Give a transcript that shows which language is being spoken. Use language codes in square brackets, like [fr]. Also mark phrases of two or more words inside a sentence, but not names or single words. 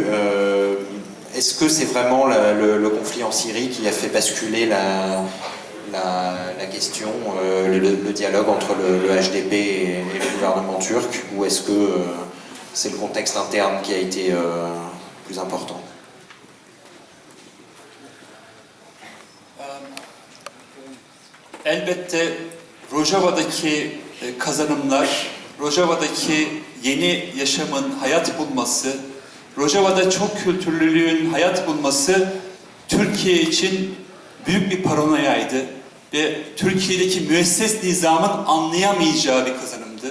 [fr] Est-ce que c'est vraiment le conflit en Syrie qui a fait basculer la question, le dialogue entre le HDP et le gouvernement turc, ou est-ce que c'est le contexte interne qui a été plus important? [tr] Elbette Rojava'daki kazanımlar, Rojava'daki yeni yaşamın hayat bulması, Rojava'da çok kültürlülüğün hayat bulması Türkiye için büyük bir paranoyaydı ve Türkiye'deki müesses nizamın anlayamayacağı bir kazanımdı.